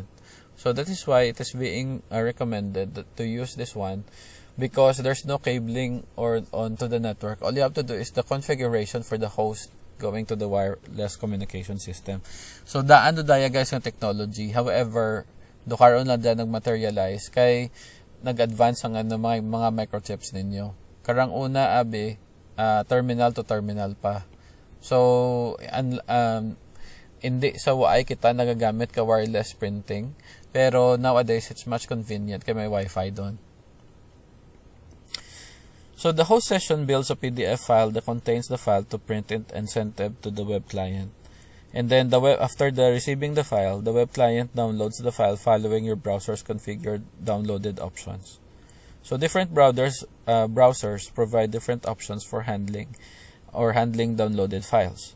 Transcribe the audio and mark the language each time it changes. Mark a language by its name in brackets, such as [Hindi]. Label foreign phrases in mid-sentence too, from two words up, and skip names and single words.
[English] So that is why it is being recommended to use this one, because there's no cabling or onto the network. All you have to do is the configuration for the host going to the wireless communication system. [Hiligaynon] So daan do daya guys ng technology. However, do karon lang dyan nag-materialize kay nag-advance ang mga microchips ninyo. Karang una [English] terminal to terminal [Hiligaynon] pa. So hindi sa waay kita nagagamit ka [English] wireless printing, [Hiligaynon] pero [English] nowadays it's much convenient [Hiligaynon] kay may Wi-Fi doon. [English] So the host session builds a PDF file that contains the file to print it and send it to the web client. And then after receiving the file, the web client downloads the file following your browser's configured downloaded options. So different browsers provide different options for handling downloaded files.